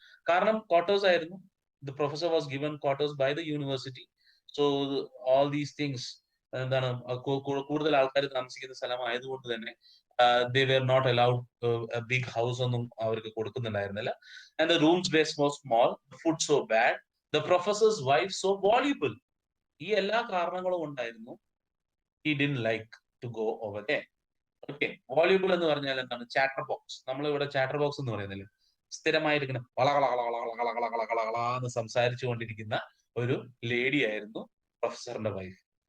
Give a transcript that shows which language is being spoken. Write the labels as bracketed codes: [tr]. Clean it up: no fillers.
[ml] കാരണം ക്വാർട്ടേഴ്സ് ആയിരുന്നു. [en] The professor was given quarters by the university. So all these things, [ml] എന്താണ് കൂടുതൽ ആൾക്കാർ താമസിക്കുന്ന സ്ഥലമായതുകൊണ്ട് തന്നെ [en] they were not allowed a big house [ml] ഒന്നും അവർക്ക് കൊടുക്കുന്നുണ്ടായിരുന്നില്ല. [en] And the rooms were so small, the food so bad, the professor's wife so voluble. [ml] ഈ എല്ലാ കാരണങ്ങളും ഉണ്ടായിരുന്നു [en] he didn't like to go over there. [ml] Okay. വോളിബിൾ എന്ന് പറഞ്ഞാൽ എന്താണ്? Chatter box. നമ്മൾ ഇവിടെ ചാറ്റർ ബോക്സ് എന്ന് പറയുന്നില്ല, സ്ഥിരമായിട്ട് ഇങ്ങനെ വളകളകളകളകളകളകളകളന്ന് സംസാരിച്ചു കൊണ്ടിരിക്കുന്ന ഒരു ലേഡി ആയിരുന്നു പ്രൊഫസറിന്റെ വൈഫ്.